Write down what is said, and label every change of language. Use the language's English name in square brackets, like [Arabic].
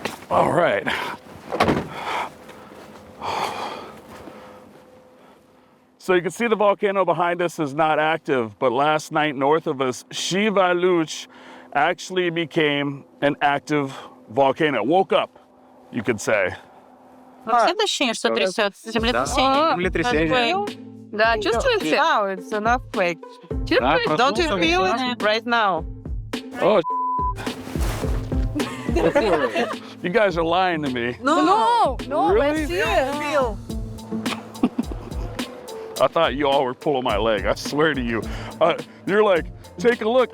[English] All right. So you can see the volcano behind us is not active, but last night north of us, Shiva Luch actually became an active volcano. Woke up, you could say. [Russian] Следующее, что трясется, землетрясение. Землетрясение. Да, чувствуете? [English] Now it's an earthquake. [Russian] Чувствуете? [English] Don't you feel it right now? Oh, you guys are lying to me. No, Really? I feel. I thought you all were pulling my leg. I swear to you. You're like, take a look.